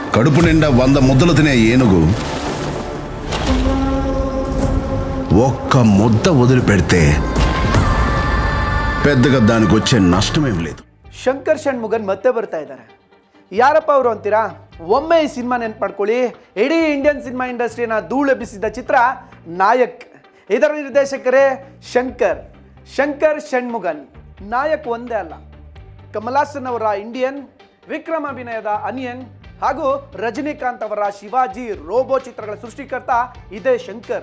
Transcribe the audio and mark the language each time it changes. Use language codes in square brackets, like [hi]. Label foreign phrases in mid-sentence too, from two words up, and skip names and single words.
[te] కడుపు నిండా 100 ముద్దలు తినే ఏనుగు ఒక్క ముద్ద వదిలిపెడితే పెద్దగా దానికి వచ్చే నష్టమేం లేదు. [kn] ಶಂಕರ್ ಷಣ್ಮುಗನ್ ಮತ್ತೆ ಬರ್ತಾ ಇದ್ದಾರೆ. ಯಾರಪ್ಪ ಅವರು ಅಂತೀರಾ? ಒಮ್ಮೆ ಈ ಸಿನಿಮಾ ನೆನ್ಪು ಮಾಡ್ಕೊಳ್ಳಿ. ಇಡೀ [en] Indian cinema [kn] ಇಂಡಸ್ಟ್ರಿಯನ್ನ ಧೂಳೆಬ್ಬಿಸಿದ ಚಿತ್ರ ನಾಯಕ್. ಇದರ ನಿರ್ದೇಶಕರೇ ಶಂಕರ್ ಷಣ್ಮುಗನ್. ನಾಯಕ್ ಒಂದೇ ಅಲ್ಲ, ಕಮಲಾಸನ್ ಅವರ ಇಂಡಿಯನ್, ವಿಕ್ರಮ್ ಅಭಿನಯದ ಅನಿಯನ್ ಹಾಗೂ ರಜನಿಕಾಂತ್ ಅವರ ಶಿವಾಜಿ ರೋಬೋ ಚಿತ್ರಗಳ ಸೃಷ್ಟಿಕರ್ತ ಇದೇ ಶಂಕರ್.